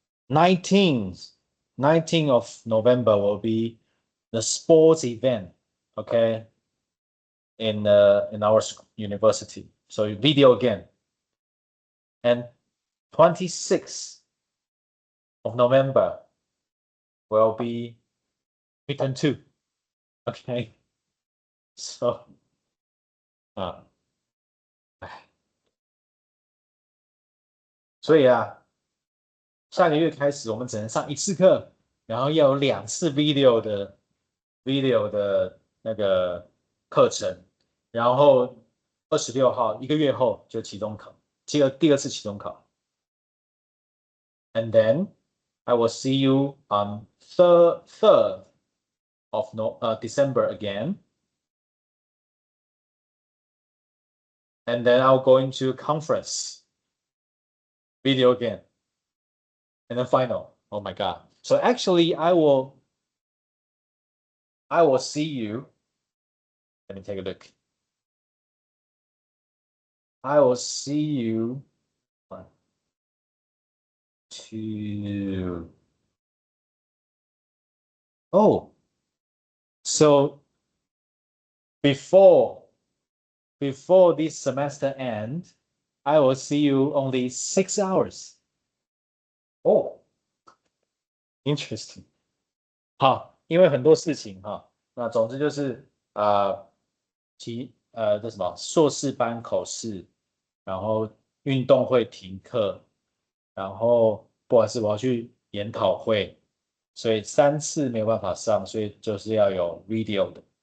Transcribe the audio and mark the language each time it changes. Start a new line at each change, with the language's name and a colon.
English: 19th of November will be the sports event, okay, in our university. So video game. And 26th of November will be midterm 2, okay.
Chinese: So所以啊，下个月开始我们只能上1次课，然后要有2次 video 的那个课程，然后26号1个月后就期中考，第二次期中考。
English: And then I will see you on 3rd of December again. And then I'll go into conference, video again, and then final. Oh my God. So actually I will see you. Let me take a look. I will see you 1, 2. Oh, so before this semester end, I will see you only 6 hours. Oh, interesting.
Chinese: 好，因为很多事情哈，那总之就是这什么硕士班口试，然后运动会停课，然后不好意思，我要去研讨会，所以3次没有办法上，所以就是要有 video 的。